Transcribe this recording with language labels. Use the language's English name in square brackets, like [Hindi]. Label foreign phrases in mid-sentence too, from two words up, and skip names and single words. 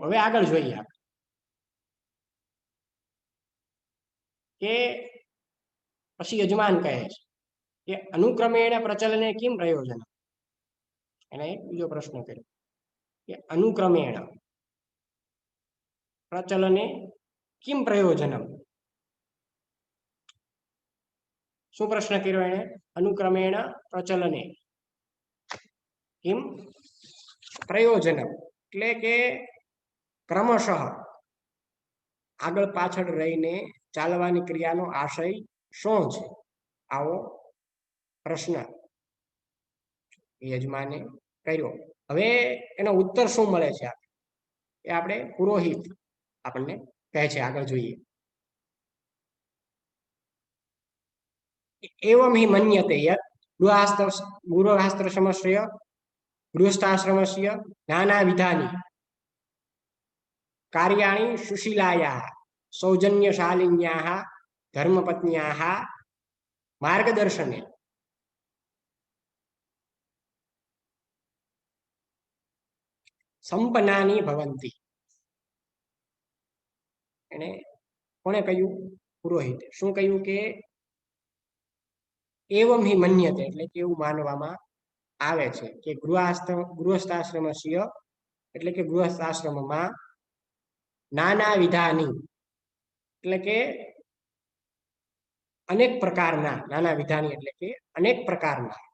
[Gujarati] હવે આગળ જોઈએ આપણે કે પછી યજમાન કહે છે કે [Sanskrit] અનુક્રમેણ પ્રચલને કિમ પ્રયોજન. [Gujarati] એને એક બીજો પ્રશ્ન કર્યો કે [Sanskrit] અનુક્રમેણ પ્રચલને किम प्रयोजनम [Gujarati] શું પ્રશ્ન કર્યો એણે [Sanskrit] अनुक्रमेण प्रचलने किम प्रयोजनम [Gujarati] એટલે કે ક્રમશઃ આગળ પાછળ રહીને ચાલવાની ક્રિયાનો આશય શું છે આવો પ્રશ્ન યજમાને કર્યો હવે એનો ઉત્તર શું મળે છે એ આપણે પુરોહિત આપણને કહે છે આગળ જોઈએ [Sanskrit] एवं हि मन्यते यत् गृहस्थाश्रमस्य गृहस्थाश्रमस्य नानाविधानि कार्याणि सुशीलायाः सौजन्यशालिन्याः धर्मपत्न्याः मार्गदर्शने संपन्नानि भवन्ति [Gujarati] એને કોણે કહ્યું પુરોહિતે શું કહ્યું કે [Sanskrit] एवं हि मन्यते [Gujarati] એટલે કે એવું માનવામાં આવે છે કે ગૃહસ્થાશ્રમસ્ય એટલે કે ગૃહસ્થાશ્રમમાં [Sanskrit] નાના વિધાની [Gujarati] એટલે કે અનેક પ્રકારના [Sanskrit] નાના વિધાની [Gujarati] એટલે કે અનેક પ્રકારના